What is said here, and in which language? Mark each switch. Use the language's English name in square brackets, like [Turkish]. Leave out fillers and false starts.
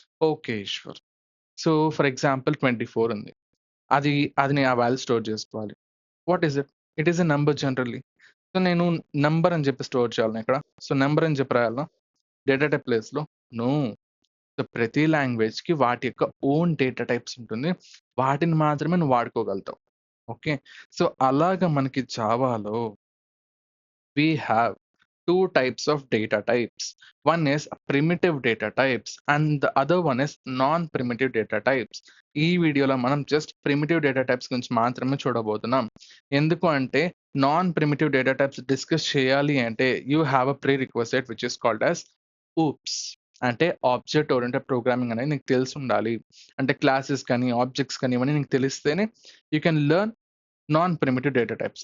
[English] okay Ishwar, so for example 24 ఉంది, [Telugu] అది అది నేను ఆ వాల్యూ స్టోర్ చేసుకోవాలి. [English] What is it? It is a number generally. So [Telugu] నేను నంబర్ అని చెప్పి స్టోర్ చేయాలి ఇక్కడ. సో నెంబర్ అని చెప్పి రాయాలా డేటా టైప్ ప్లేస్లో? నో. సో ప్రతి లాంగ్వేజ్కి వాటి యొక్క ఓన్ డేటా టైప్స్ ఉంటుంది, వాటిని మాత్రమే నువ్వు వాడుకోగలుగుతావు. [English] okay, so [Telugu] అలాగా మనకి జావాలో [English] we have two types of data types. One is primitive data types and the other one is non-primitive data types. [Telugu] ఈ వీడియోలో మనం జస్ట్ ప్రిమిటివ్ డేటా టైప్స్ గురించి మాత్రమే చూడబోతున్నాం. ఎందుకు అంటే non primitive data types discuss చేయాలి అంటే [English] You have a pre request which is called as OOPS. [Telugu] అంటే ఆబ్జెక్ట్ ఓరియంటెడ్ ప్రోగ్రామింగ్ అనేది నీకు తెలిసి ఉండాలి. అంటే క్లాసెస్ కానీ ఆబ్జెక్ట్స్ కానీ ఇవన్నీ నీకు తెలిస్తేనే [English] You can learn non primitive data types.